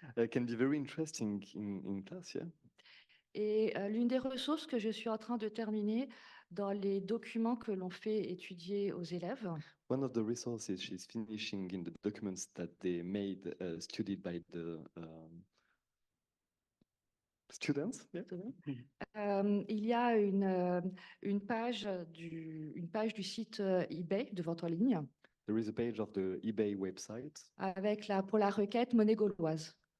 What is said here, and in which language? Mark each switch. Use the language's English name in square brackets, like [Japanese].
[English] Can be very interesting in class, yeah. [French] Et l'une des ressources que je suis en train de terminer dans les documents que l'on fait étudier aux élèves. [English] One of the resources she's finishing in the documents that they made studied by the students. Yeah. [French] Il y a une page du site eBay de vente en ligne. [English] There is a page of the eBay website. [French] Pour la requête monnaie gauloise.